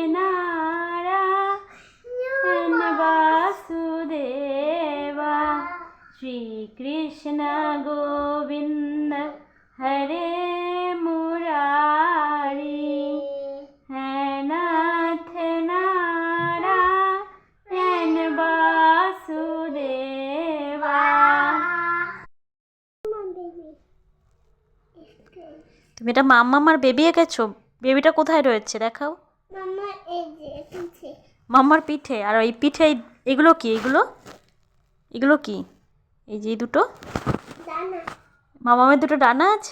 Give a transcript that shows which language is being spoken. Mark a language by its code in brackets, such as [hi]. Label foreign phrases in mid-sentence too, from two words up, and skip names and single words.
[hi] नारायण वासुदेवा श्री कृष्ण गोविंद हरे मुरारी है नाथ नारायण वासुदेवा। [bn] তুমি এটা মাম্মার বেবি এঁকেছো? বেবিটা কোথায় রয়েছে দেখাও। মাম্মার পিঠে। আর এই পিঠে এগুলো কি? এগুলো কি? এই যে এই দুটো মাম্মামের দুটো ডানা আছে।